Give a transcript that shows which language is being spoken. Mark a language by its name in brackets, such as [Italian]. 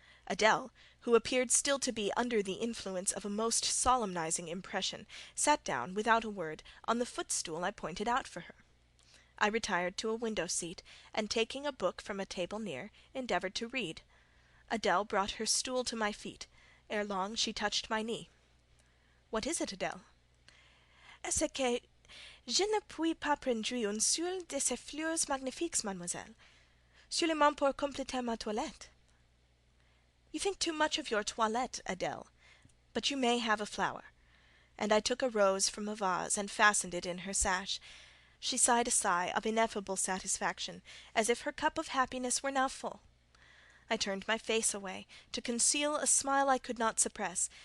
[English] Adèle, who appeared still to be under the influence of a most solemnizing impression, sat down, without a word, on the footstool I pointed out for her. I retired to a window-seat, and taking a book from a table near, endeavoured to read. Adèle brought her stool to my feet. Ere long she touched my knee. "What is it, Adèle?" [French] C'est que je ne puis pas prendre une seule de ces fleurs magnifiques, mademoiselle, seulement pour compléter ma toilette. [English] "You think too much of your toilette, Adèle, but you may have a flower." And I took a rose from a vase and fastened it in her sash. She sighed a sigh of ineffable satisfaction, as if her cup of happiness were now full. I turned my face away, to conceal a smile I could not suppress.